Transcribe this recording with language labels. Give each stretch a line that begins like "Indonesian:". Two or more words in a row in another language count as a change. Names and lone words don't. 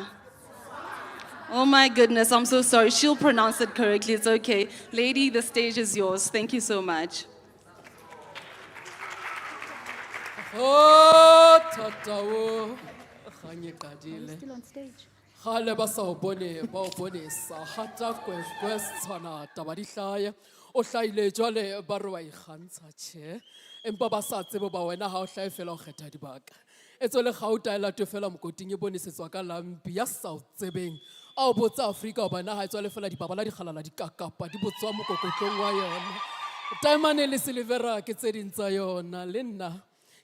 English: Oh my goodness, I'm so sorry. She'll pronounce it correctly. It's okay. Lady, the stage is yours. Thank you so much. Oh, Tatawo. Still on stage.
Southern Sotho: Khale ba sa bone sa hata Setswana taba di hlaya o hlaile jwale ba re wa ikgantsha tjhe empa ba sa tsebe ba wena ha o hlae fela o kgetha dibaka etso le gauta ela to fela mokoting e bonesetswa ka lampi ya sa o tsebeng a o botsa Afrika o bana ha etswa le fela dibabala di kgalala di kakapa di botswa mokokotlong wa yona taimane le silvera ke tse dintsa yona le nna